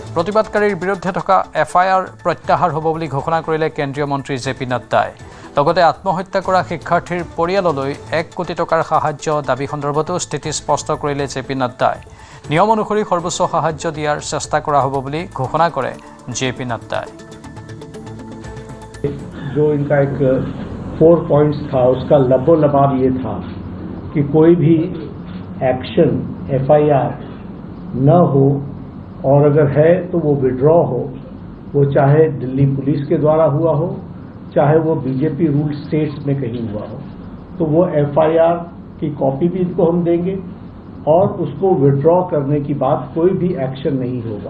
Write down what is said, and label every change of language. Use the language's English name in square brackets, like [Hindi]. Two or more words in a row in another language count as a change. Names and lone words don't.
[Assamese] প্ৰতিবাদকাৰীৰ বিৰুদ্ধে থকা FIR প্ৰত্যাহাৰ হ'ব বুলি ঘোষণা কৰিলে কেন্দ্ৰীয় মন্ত্ৰী JP নাড্ডাই। লগতে আত্মহত্যা কৰা শিক্ষাৰ্থীৰ পৰিয়াললৈ 1 কোটি টকাৰ সাহায্য দাবী সন্দৰ্ভতো স্থিতি স্পষ্ট কৰিলে JP নাড্ডাই। নিয়ম অনুসৰি সৰ্বোচ্চ সাহায্য দিয়াৰ চেষ্টা কৰা হ'ব বুলি ঘোষণা কৰে JP নাড্ডাই। [Hindi] जो इनका एक 4 पॉइंट्स था, उसका लबोलबाब ये था कि कोई भी एक्शन FIR न हो, और अगर है तो वो विड्रॉ हो, वो चाहे दिल्ली पुलिस के द्वारा हुआ हो, चाहे वो BJP [English] rule states [Hindi] में कहीं हुआ हो, तो वो FIR की कॉपी भी इनको हम देंगे और उसको विड्रॉ करने की बात कोई भी एक्शन नहीं होगा।